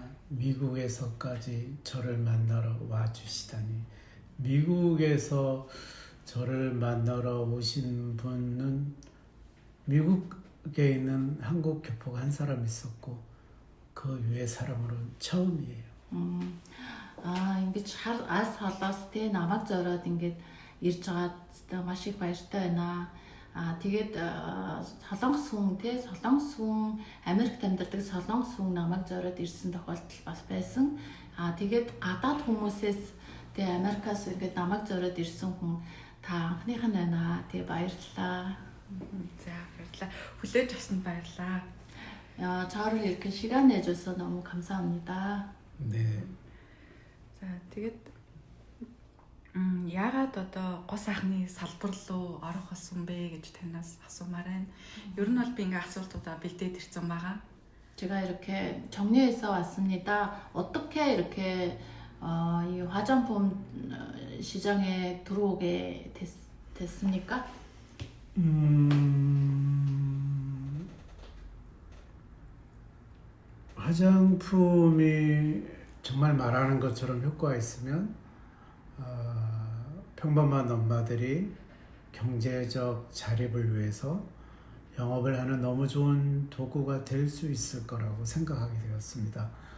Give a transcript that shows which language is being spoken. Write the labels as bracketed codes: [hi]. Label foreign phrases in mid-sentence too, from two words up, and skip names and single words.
[ko] 미국에서까지 저를 만나러 와주시다니. 미국에서 저를 만나러 오신 분은 미국에 있는 한국 교포가 한 사람 있었고 그 외 사람으로는 처음이에요. [mn] Ингэж аз холоос те намайг зориод ингэж ирж байгаа маш их баяртай байна. Тэгээд солонгос хүн те солонгос хүн Америкт амьдардаг солонгос хүн намайг зориод ирсэн тохиолдол бас байсан. Тэгээд гадаад хүмүүсээс те Америкаас ингэж намайг зориод ирсэн хүн та анхных нь байна. Тэгээд баярлалаа. За баярлалаа. Хүлээж авсанд баярлалаа. [ko] 저를 이렇게 시간 내줘서 너무 감사합니다. 네. [mn] За тэгээд яагаад гос анхны салбар руу орох болсон бэ гэж танаас асуумаар байна. Ер нь бол би ингээ асуултуудаа бэлдээд ирсэн байгаа. [ko] 제가 이렇게 정리해서 왔습니다. 어떻게 이렇게 이 화장품 시장에 들어오게 됐습니까? 화장품이 정말 말하는 것처럼 효과가 있으면 평범한 엄마들이 경제적 자립을 위해서 영업을 하는 너무 좋은 도구가 될 수 있을 거라고 생각하게 되었습니다.